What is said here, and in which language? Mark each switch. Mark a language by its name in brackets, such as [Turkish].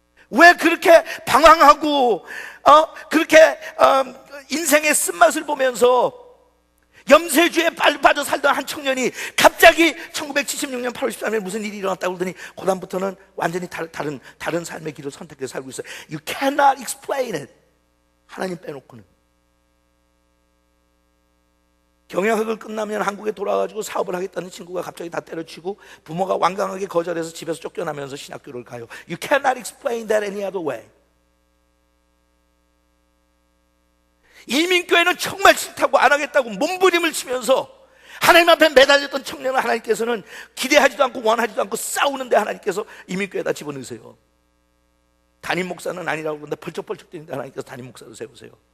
[Korean] 왜 그렇게 방황하고 그렇게 인생의 쓴맛을 보면서 염세주에 빠져 살던 한 청년이 갑자기 1976년 8월 13일 무슨 일이 일어났다고 그러더니 그 다음부터는 완전히 다른 삶의 길을 선택해서 살고 있어요. [English] You cannot explain it. [Korean] 하나님 빼놓고는. 경영학을 끝나면 한국에 돌아가지고 사업을 하겠다는 친구가 갑자기 다 때려치고 부모가 완강하게 거절해서 집에서 쫓겨나면서 신학교를 가요. [English] You cannot explain that any other way. [Korean] 이민교회는 정말 싫다고 안 하겠다고 몸부림을 치면서 하나님 앞에 매달렸던 청년을 하나님께서는 기대하지도 않고 원하지도 않고 싸우는데 하나님께서 이민교회에다 집어넣으세요. 담임 목사는 아니라고 그러는데 펄쩍펄쩍 뛰는데 하나님께서 담임 목사를 세우세요.